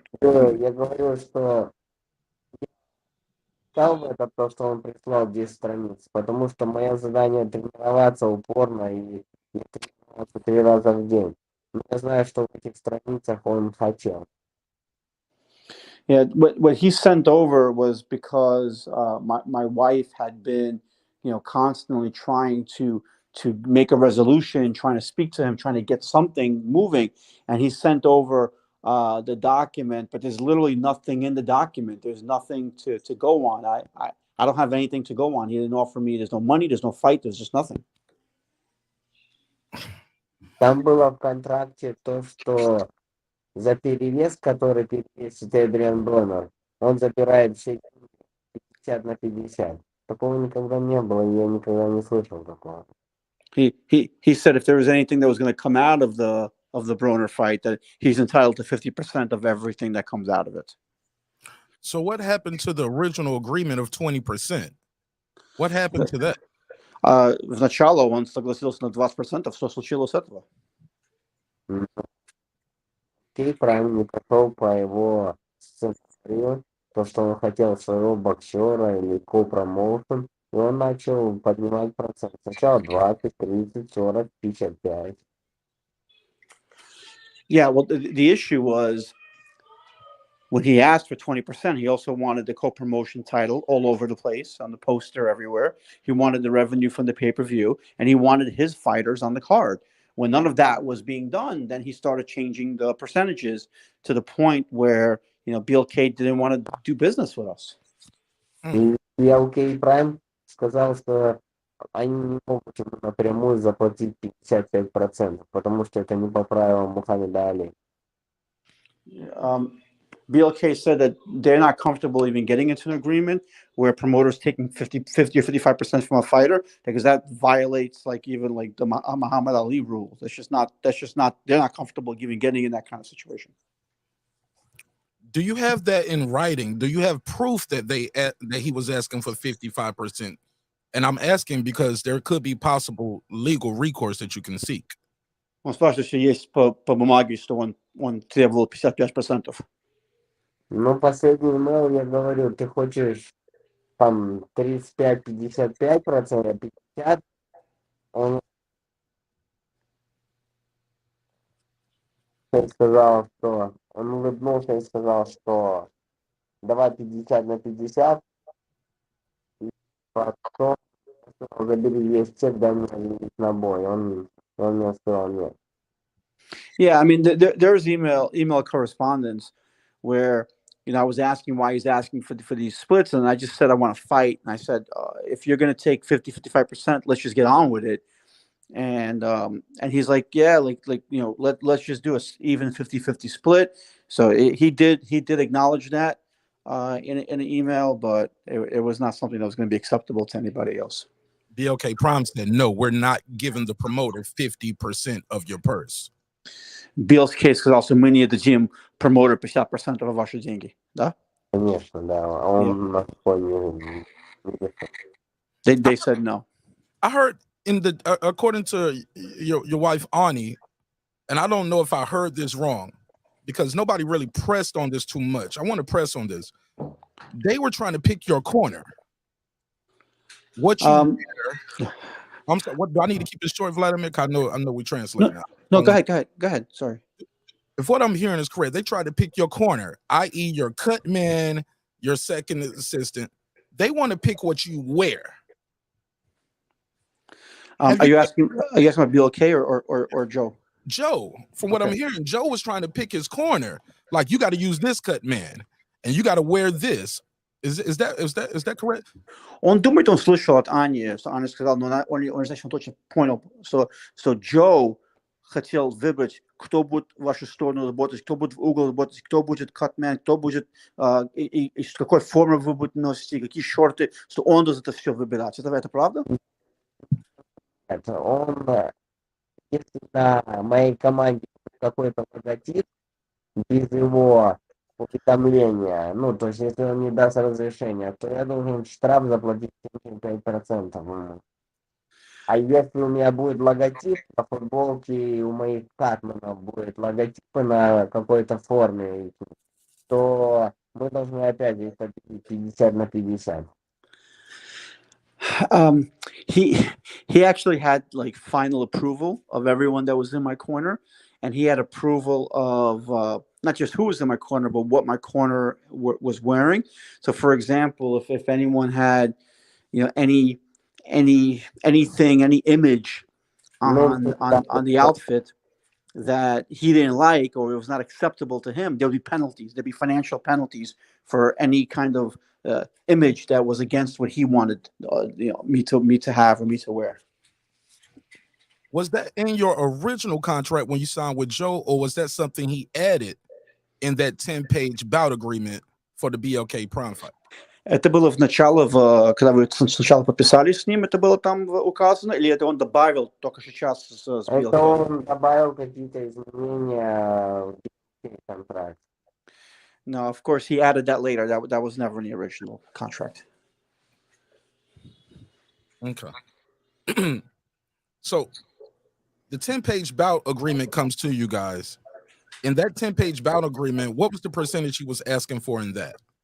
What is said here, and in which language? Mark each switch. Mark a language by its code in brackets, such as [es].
[ru] Я говорю, что читал это то, что он прислал 10 страниц, потому что мое задание тренироваться упорно и тренироваться 3 раза в день. Но я знаю, что в этих страницах он хотел. [en] Yeah, what he sent over was because my wife had been, constantly trying to make a resolution, trying to speak to him, trying to get something moving, and he sent over the document. But there's literally nothing in the document. There's nothing to go on. I don't have anything to go on. He didn't offer me. There's no money. There's no fight. There's just nothing. [ru] Там было в контракте то, что за перевес, который перевесит Адриан Бронер, он забирает все 50/50. Такого никогда не было, я никогда не слышал такого. [en] He said if there was anything that was going to come out of the Broner fight, that he's entitled to 50% of everything that comes out of it. So what happened to the original agreement of 20%? What happened to that? [ru] Сначала он согласился на 20%. Что случилось с этого? Прайм не пошел по его сценарию, то, что он хотел своего боксера или ко-промоушен, и он начал поднимать процент. Сначала 20, 30, 40, 55. [en] Yeah, well, the issue was when he asked for 20%, he also wanted the co-promotion title all over the place, on the poster everywhere. He wanted the revenue from the pay-per-view, and he wanted his fighters on the card. When none of that was being done, then he started changing the percentages to the point where, BLK didn't want to do business with us. [ru] И BLK Prime сказал, что они не могут ему напрямую заплатить 55%, потому что это не по правилам Мухаммеда Али. [en] BLK said that they're not comfortable even getting into an agreement where promoters taking 50 or 55% from a fighter, because that violates even the Muhammad Ali rules. They're not comfortable even getting in that kind of situation. Do you have that in writing? Do you have proof that he was asking for 55%? And I'm asking because there could be possible legal recourse that you can seek. [ru] Он спрашивает, если есть по бумаге, что он требовал 55%. Ну, последний email я говорю, ты хочешь там 35-55%, 50%, он сказал, что он улыбнулся и сказал, что давай 50/50, и потом забери весь чек, дай мне на бой. Он мне сказал нет. [en] Yeah, I mean, there's email correspondence where I was asking why he's asking for these splits, and I just said I want to fight, and I said if you're going to take 50-55%, let's just get on with it. And he's like, yeah, let's just do a even 50-50 split. So he did acknowledge that in an email, but it was not something that was going to be acceptable to anybody else. BLK Prime said, no, we're not giving the promoter 50% of your purse. [ru] BLK сказал, что мы не дадим промоутеру 50% [en] of [ru] ваши деньги, да? Конечно, да. Он на фоне. [en] They said no. I heard according to your wife Ani, and I don't know if I heard this wrong because nobody really pressed on this too much. I want to press on this. They were trying to pick your corner. What you I'm sorry, what do I need to keep it short, Vladimir? I know we translate now. No, go ahead. Sorry. If what I'm hearing is correct, they tried to pick your corner, i.e. your cut man, your second assistant. They want to pick what you wear. Are you asking about BLK or Joe? Joe, from what I'm hearing, Joe was trying to pick his corner. Like, you got to use this cut man, and you got to wear this. Is that correct? [ru] Он думает, он слышал от Ани, что Аня сказала, но он значит, он точно понял, что Джо хотел выбрать, кто будет в вашу сторону работать, кто будет в угол работать, кто будет катмен, кто будет, и с какой формы вы будете носить, какие шорты, что он должен это все выбирать. Это правда? Это он, если на моей команде какой-то логотип, без его уведомления, то есть если он не даст разрешения, то я должен штраф заплатить 75%. А если у меня будет логотип на футболке, у моих катменов будет логотипы на какой-то форме, то мы должны опять здесь 50/50. [en] He actually had final approval of everyone that was in my corner, and he had approval of not just who was in my corner, but what my corner was wearing. So, for example, if anyone had anything, any image on the outfit, that he didn't like or it was not acceptable to him, there would be penalties. There'd be financial penalties for any kind of image that was against what he wanted, me to have or me to wear. Was that in your original contract when you signed with Joe, or was that something he added in that 10-page bout agreement for the BLK Prime fight? [ru] Это было в начало, когда вы сначала подписали с ним, это было там указано, или это он добавил только сейчас с BLK? Это он добавил какие-то изменения в контракт. [en] No, of course he added that later. That was never in the original contract. Okay. So the 10-page bout agreement comes to you guys. In that 10-page bout agreement, what was the percentage he was asking for in that?